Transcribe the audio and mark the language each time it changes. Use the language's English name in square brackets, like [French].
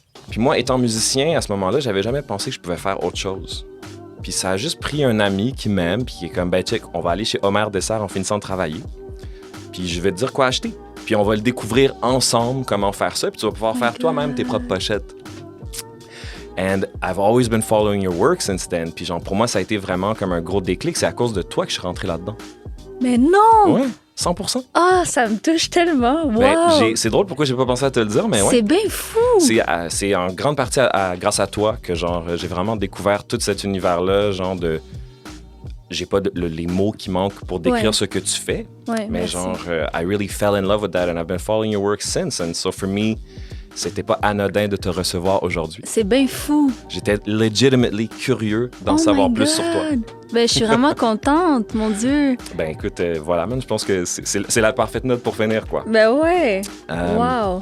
[French] Puis moi, étant musicien, à ce moment-là, j'avais jamais pensé que je pouvais faire autre chose. Puis ça a juste pris un ami qui m'aime, puis qui est comme, ben, check, on va aller chez Omer Dessert en finissant de travailler. Puis je vais te dire quoi acheter. Puis on va le découvrir ensemble, comment faire ça, puis tu vas pouvoir faire toi-même tes propres pochettes. [English] And I've always been following your work since then. [French] Puis genre, pour moi, ça a été vraiment comme un gros déclic. C'est à cause de toi que je suis rentré là-dedans. Mais non! Ouais, 100%. Ah, ça me touche tellement. Wow! Ben, c'est drôle pourquoi j'ai pas pensé à te le dire, mais ouais. C'est bien fou! C'est en grande partie grâce à toi que genre j'ai vraiment découvert tout cet univers-là, genre de... J'ai pas les mots qui manquent pour décrire ce que tu fais, Ouais, mais merci. [English] genre I really fell in love with that and I've been following your work since. And so for me, [French] c'était pas anodin de te recevoir aujourd'hui. C'est bien fou. J'étais legitimately curieux d'en savoir plus sur toi. Ben, je suis vraiment contente, mon Dieu. Ben écoute, voilà, man, je pense que c'est la parfaite note pour finir, quoi. Ben ouais. Wow.